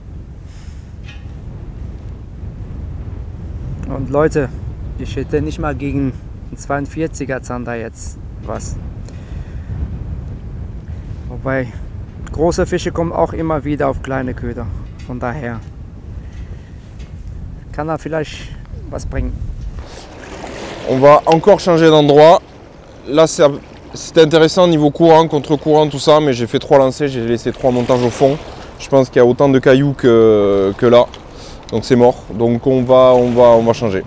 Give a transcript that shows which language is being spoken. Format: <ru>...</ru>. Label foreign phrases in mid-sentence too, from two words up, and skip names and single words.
<de>Und Leute, ich hätte nicht mal gegen einen 42er Zander jetzt was. Wobei, große Fische kommen auch immer wieder auf kleine Köder. Von daher kann er vielleicht was bringen.</de> <fr>On va encore changer d'endroit. Là, c'est intéressant niveau courant, contre-courant, tout ça, mais j'ai fait 3 lancers, j'ai laissé 3 montages au fond. Je pense qu'il y a autant de cailloux que là, donc c'est mort. Donc on va changer.</fr>